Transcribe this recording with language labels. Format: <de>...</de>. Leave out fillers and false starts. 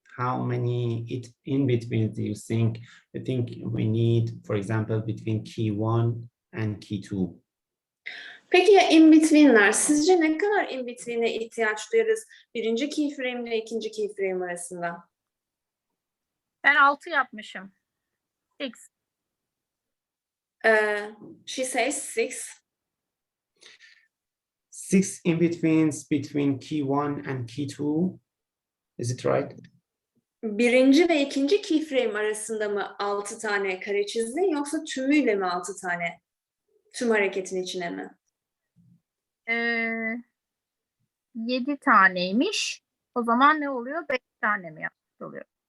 <en>How many in-betweens do you think we need, for example, between key 1 and key 2?</en> <tr>Peki ya in-between'ler? Sizce ne kadar in-between'e ihtiyaç duyarız birinci keyframe ile ikinci keyframe arasında? Ben 6 yapmışım. 6.</tr> <en>She says 6. 6 in-betweens between key 1 and key 2. Is it right?</en> <tr>Birinci ve ikinci keyframe arasında mı 6 tane kare çizdin yoksa tümüyle mi 6 tane? Tüm hareketin içine mi? 7 taneymiş. O zaman ne oluyor? 5 tane mi yapmış oluyor?</tr>